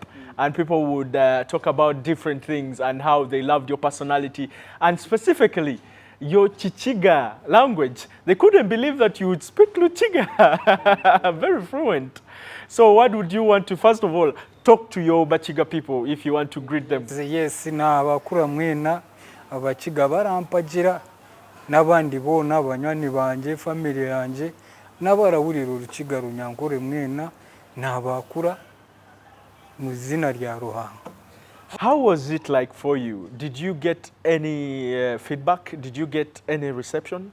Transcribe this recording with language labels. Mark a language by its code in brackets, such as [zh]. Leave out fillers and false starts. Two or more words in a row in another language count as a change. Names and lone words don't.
[en] And people would talk about different things and how they loved your personality. And specifically, your Chichiga language. They couldn't believe that you would speak Luchiga. Very fluent. So what would you want to, first of all, talk to your Bachiga people if you want to greet them? Yes, [cgg] na abakura mwena abachiga barampagira n'abandi bona abanywanyi banje family yanje n'abarawurira urukiga runyankore mwena n'abakura mu zina rya Ruhango. [en] How was it like for you? Did you get any feedback? Did you get any reception?